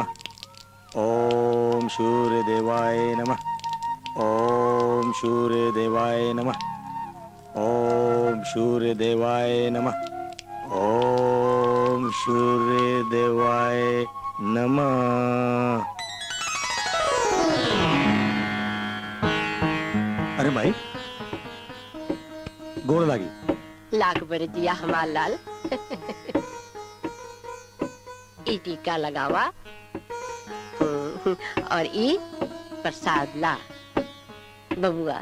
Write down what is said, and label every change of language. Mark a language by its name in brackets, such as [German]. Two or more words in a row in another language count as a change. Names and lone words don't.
[Sanskrit] ओम सूर्य देवाय नमः। ओम सूर्य देवाय नमः। ओम सूर्य देवाय नमः। ओम सूर्य देवाय नमः। [Bhojpuri] अरे भाई गोड़ लागी। लाख बर दिया हमार लाल। ई टीका लगावा और ई प्रसाद ला बबुआ।